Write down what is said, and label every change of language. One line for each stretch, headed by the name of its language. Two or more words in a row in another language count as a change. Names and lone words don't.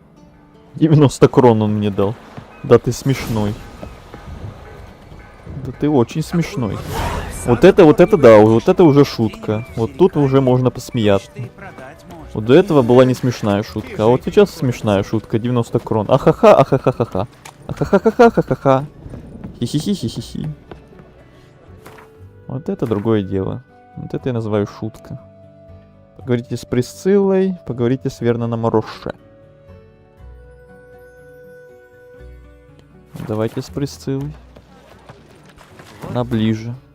Russian: 90 крон он мне дал. Да ты смешной. Да ты очень смешной. Вот это да, вот это уже шутка. Вот тут уже можно посмеяться. Вот до этого была не смешная шутка, а вот сейчас смешная шутка, 90 крон. Ахаха, ахахахаха. Ахахахахахаха. Хи-хи-хи-хи-хи-хи. Вот это другое дело. Вот это я называю шутка. Поговорите с Присциллой, поговорите с Верноном Роше. Давайте с Присциллой. Она ближе.